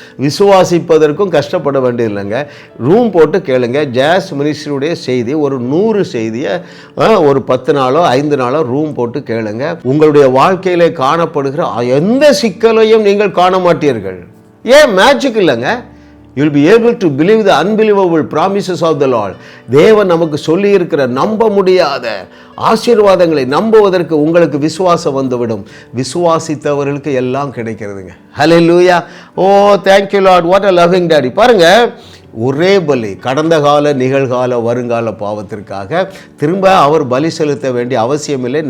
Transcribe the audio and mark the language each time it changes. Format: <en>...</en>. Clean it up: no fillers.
<ta>விசுவாசிப்பதற்கும் கஷ்டப்பட வேண்டியதில்லைங்க. ரூம் போட்டு கேளுங்க. ஜாஸ் மினிஸ்ட்ரியுடைய செய்தி ஒரு 100 செய்தியை ஒரு 10 நாளோ 5 நாளோ ரூம் போட்டு கேளுங்க. உங்களுடைய வாழ்க்கையிலே காணப்படுகிற எந்த சிக்கலையும் நீங்கள் காண மாட்டீர்கள். ஏன்? மேஜிக் இல்லைங்க.</ta> <en>You'll be able to believe the unbelievable promises of the Lord.</en> <ta>தேவன் நமக்கு சொல்லி இருக்கிற நம்ப முடியாத ஆசீர்வாதங்களை நம்புவதற்கு உங்களுக்கு விசுவாசம் வந்துவிடும். விசுவாசித்தவர்களுக்கு எல்லாம் கிடைக்கிறதுங்க. ஹல்லேலூயா. ஓ</ta> <en>thank you Lord, what a loving daddy.</en> <ta>பாருங்க, ஒரே பலி கடந்த கால, நிகழ்கால, வருங்கால பாவத்திற்காக திரும்ப அவர் பலி செலுத்த வேண்டிய அவசியமில்லை.</ta>